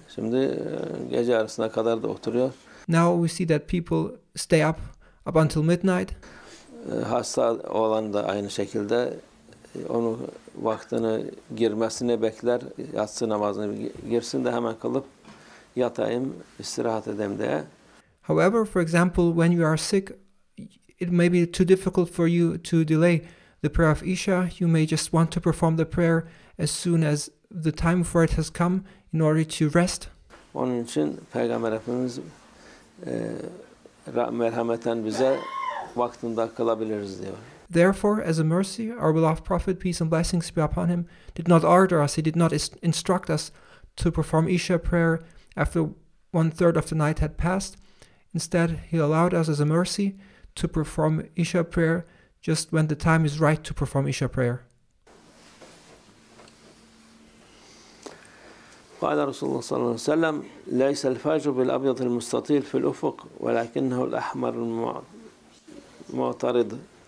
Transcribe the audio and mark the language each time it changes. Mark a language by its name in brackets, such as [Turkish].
[Turkish] Şimdi gece yarısına kadar da oturuyor. [English] Now we see that people stay up until midnight. [Turkish] Hasta olan da aynı şekilde onu vaktini girmesini bekler, yatsı namazını girsin de hemen kılıp yatayım, istirahat edeyim diye. [English] However, for example, when you are sick, it may be too difficult for you to delay the prayer of Isha. You may just want to perform the prayer as soon as the time for it has come in order to rest. [Turkish] Onun için Peygamber Efendimiz merhameten bize vaktinde kılabiliriz diyor. [English] Therefore, as a mercy, our beloved Prophet, peace and blessings be upon him, did not order us, he did not instruct us to perform Isha prayer after 1/3 of the night had passed. Instead, he allowed us as a mercy to perform Isha prayer just when the time is right to perform Isha prayer. [Arabic] قال رسول الله صلى الله عليه وسلم ليس الفجر بالأبيض المستطيل في الأفق ولكنه الأحمر المعترض.